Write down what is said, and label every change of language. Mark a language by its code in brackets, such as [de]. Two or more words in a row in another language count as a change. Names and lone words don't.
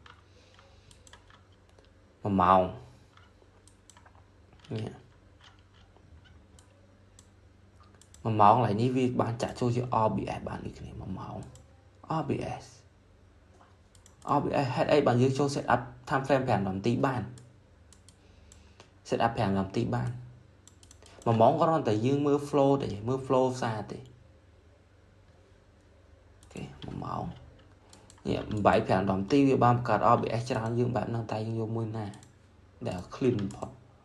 [km] 1 ម៉ោងនេះ1ម៉ោងឡើយនេះវាបានចាក់ចូលជា OBS បានដូចគ្នា1ម៉ោង OBS OBS ហេតុអីបើយើងចូល [en] set up time frame [km] 5 នាទីបាន [en] set up [km] 5 នាទីបានមួយម៉ោងគ្រាន់តែយើងមើល flow ទេមើល flow សារទេ អូខេមួយម៉ោងនេះបាយ5នាទីវាបានបង្កើត OBS ច្រើនយើងបែបហ្នឹងតែយើងយកមួយណាដែល clean បំផុត